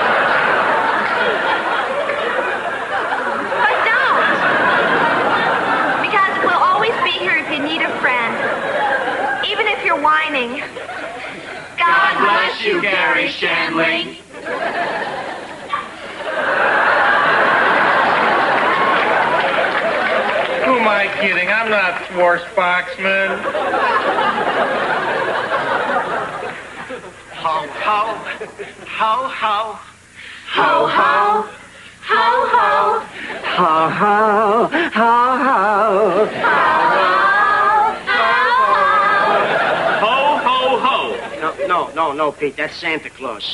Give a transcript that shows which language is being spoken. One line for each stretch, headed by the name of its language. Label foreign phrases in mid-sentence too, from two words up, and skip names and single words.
English: Even if you're whining. God bless you, Garry Shandling. Who am I kidding? I'm not Schwarzboxman. Ho, ho. Ho, ho. Ho, ho. Ho, ho. Ho, ho. Ho, ho. No, Pete, that's Santa Claus.